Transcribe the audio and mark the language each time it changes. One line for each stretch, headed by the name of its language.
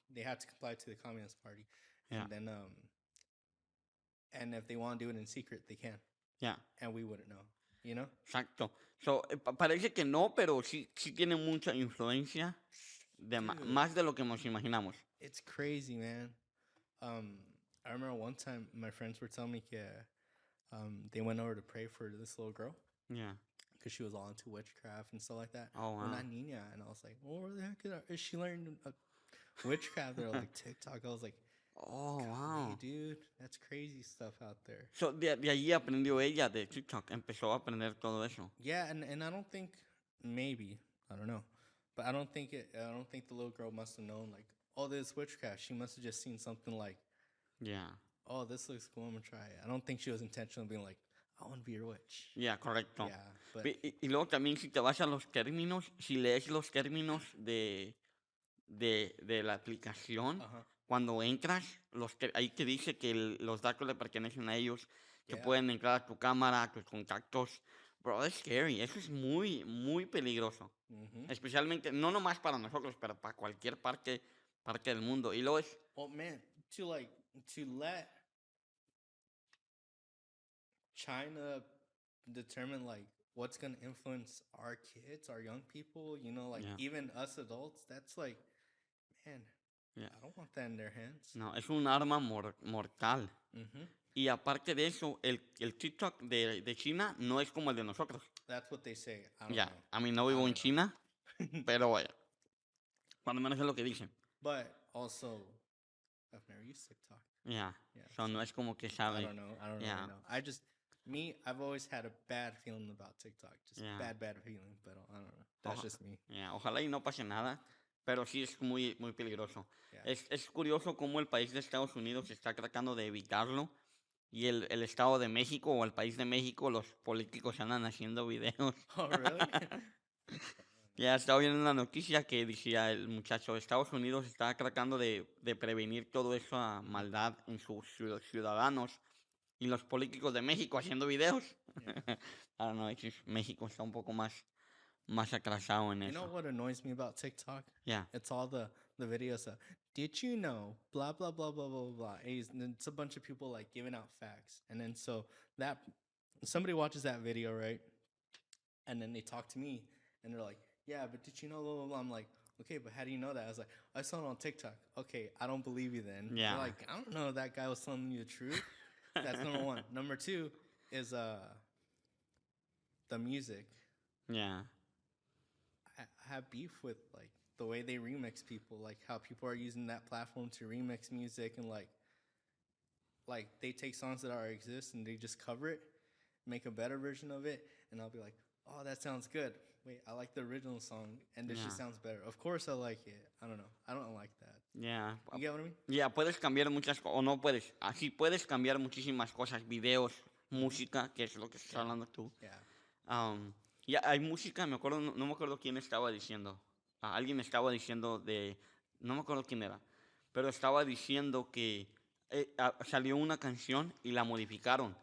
English: They have to comply to the Communist Party,
Spanish: ya,
English: and then and if they want to do it in secret, they can,
Spanish: ya.
English: and we wouldn't know. You know,
Spanish: Exacto. So, parece que no, pero sí tiene mucha influencia,
English: dude,
Spanish: más de lo que nos imaginamos.
English: it's crazy, man. Um, I remember one time my friends were telling me that they went over to pray for this little girl Yeah. because she was all into witchcraft and stuff like that. Oh, wow.
Spanish: Una niña,
English: and I was like, well, where the heck is she learning witchcraft? They're like TikTok. I was like, Oh, golly, wow. dude, that's crazy stuff out there.
Spanish: So, de allí aprendió ella de TikTok, empezó a aprender todo eso.
English: Yeah, and I don't think maybe I don't know, but I don't think the little girl must have known like, oh, this witchcraft. She must have just seen something like, Yeah. oh, this looks cool. I'm gonna try it. I don't think she was intentional being like, I want to be your witch. Yeah, correcto. Yeah, but
Spanish: Y luego también si te vas a los términos, si lees los términos de la aplicación, uh-huh. cuando entras, ahí te dice que los datos le pertenecen a ellos, que
English: Yeah.
Spanish: pueden entrar a tu cámara, a tus contactos. Bro, es scary. Eso es muy, muy peligroso. Mm-hmm. Especialmente, no nomás para nosotros, pero para cualquier parte del mundo. Y luego es,
English: Well, man, to let China determine like what's gonna influence our kids, our young people, you know, like Yeah. even us adults, that's like, man, Yeah. I don't want that in their hands.
Spanish: no, es un arma mortal. Mm-hmm. Y aparte de eso, el TikTok de China no es como el de nosotros.
English: That's what they say. I don't
Spanish: Ya,
English: know.
Spanish: a mí no
English: I
Spanish: vivo en
English: don't know.
Spanish: China, pero vaya, cuando menos es lo que dicen.
English: But also, I've never used TikTok.
Spanish: Ya,
English: Yeah,
Spanish: so no es como que sabe.
English: I don't know. I don't Yeah. really know. I've always had a bad feeling about TikTok. Just Yeah. bad feeling. But I don't know. That's just me.
Spanish: Ya, ojalá y no pase nada, pero sí es muy, muy peligroso.
English: Yeah.
Spanish: Es curioso cómo el país de Estados Unidos está tratando de evitarlo y el Estado de México o el país de México, los políticos andan haciendo videos.
English: Oh, really?
Spanish: Ya estaba viendo una noticia que decía el muchacho, Estados Unidos está tratando de prevenir todo eso a maldad en sus ciudadanos y los políticos de México haciendo videos.
English: Yeah. I don't know,
Spanish: México está un poco más atrasado en
English: You know
Spanish: eso.
English: what annoys me about TikTok? Yeah, It's all the videos of, did you know, blah, blah, blah, blah, blah, blah. And it's a bunch of people like giving out facts. And then so that somebody watches that video, right? And then they talk to me and they're like, yeah, but did you know, blah, blah, blah. I'm like, okay, but how do you know that? I was like, I saw it on TikTok. Okay, I don't believe you then. Yeah. They're like, I don't know if that guy was telling you the truth. That's number one. Number two is the music. yeah, I have beef with like the way they remix people, like how people are using that platform to remix music and like they take songs that already exist and they just cover it, make a better version of it, and I'll be like, oh, that sounds good. Wait, I like the original song, and this just Yeah. sounds better. Of course, I like it. I don't know. I don't like that. yeah. You get what I mean?
Spanish: Ya, puedes cambiar muchas cosas, o no puedes, así puedes cambiar muchísimas cosas, videos, música, que es lo que estás
English: Yeah.
Spanish: hablando tú.
English: Yeah.
Spanish: Ya hay música, me acuerdo, no me acuerdo quién estaba diciendo. Alguien estaba diciendo no me acuerdo quién era, pero estaba diciendo que salió una canción y la modificaron.